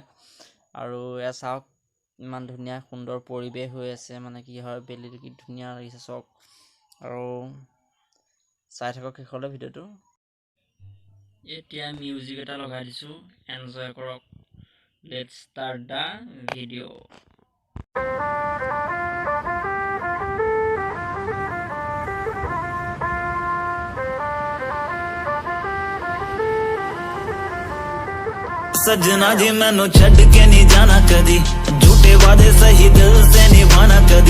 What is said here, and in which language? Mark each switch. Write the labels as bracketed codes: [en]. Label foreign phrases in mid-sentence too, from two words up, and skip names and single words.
[as] আৰু এয়া চাওক ইমান ধুনীয়া সুন্দৰ পৰিৱেশ হৈ আছে, মানে কি হয় বেলিটো কি ধুনীয়া লাগিছে চাওক। আৰু চাই থাকক শেষলৈ ভিডিঅ'টো। এতিয়া মিউজিক এটা লগাই দিছোঁ, এনজয় কৰক। [en] Let's start the video'. [pa] ਸਜਨਾ ਜੀ ਮੈਨੂੰ ਛੱਡ ਕੇ ਨਹੀਂ ਜਾਣਾ ਕਦੀ, ਝੂਠੇ ਵਾਦੇ ਸਹੀ ਦਿਲ ਸੇ ਨਿਭਾਣਾ ਕਦੀ,